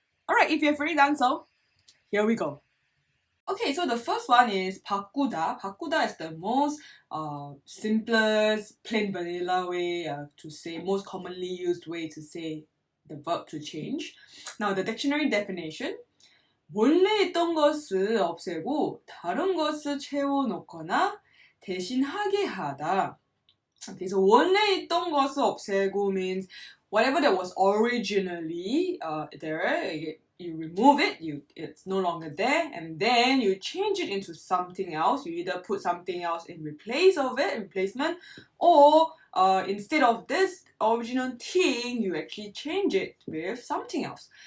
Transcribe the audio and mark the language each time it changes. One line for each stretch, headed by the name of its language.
English: Alright, if you've already done so, here we go. Okay, so the first one is 바꾸다. 바꾸다 is the most simplest, plain vanilla way to say, most commonly used way to say the verb to change. Now, the dictionary definition.
Korean: 원래 있던 것을 없애고 다른 것을 채워놓거나 대신하게 하다.
English: Okay, so
Korean: 원래 있던 것을 없애고
English: means whatever that was originally there, you remove it, it's no longer there, and then you change it into something else. You either put something else in replacement, or instead of this original thing, you actually change it with something else.